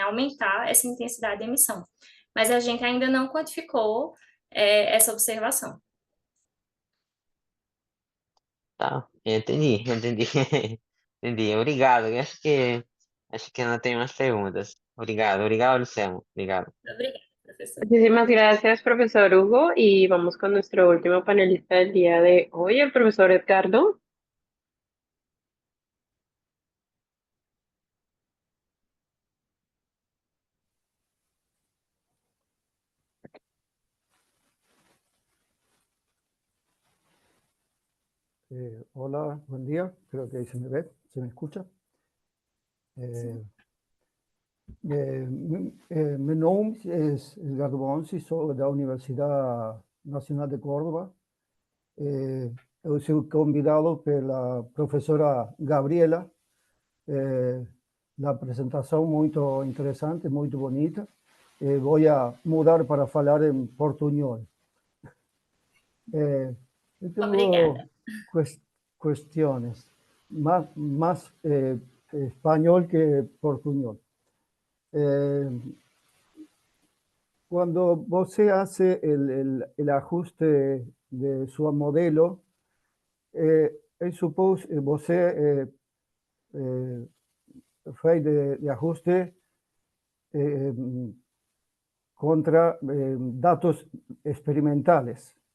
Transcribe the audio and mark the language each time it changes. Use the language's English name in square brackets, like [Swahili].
[Portuguese] Aumentar essa intensidade de emissão. Mas a gente ainda não quantificou essa observação. Tá, entendi. Entendi. Obrigado. Eu acho que não tem mais perguntas. Obrigado, Luciano. Obrigado. Obrigada, professor. [Spanish] Muchísimas gracias, profesor Hugo. Y vamos con nuestro último panelista del día de hoy, el profesor Edgardo. Hola, buen día. Creo que ahí se me ve, se me escucha. [Portuguese] Meu nome é Edgardo Bonsi, sou da Universidade Nacional de Córdoba. Eu sou convidado pela professora Gabriela. La presentação muito interessante, muito bonita. Vou mudar para falar em portunhol. Eu tenho Obrigada. [Spanish] cuestiones, más español que portuñol. Cuando você hace el ajuste de su modelo, [Portuguese] eu suppose você fez [Spanish] de ajuste contra datos experimentales.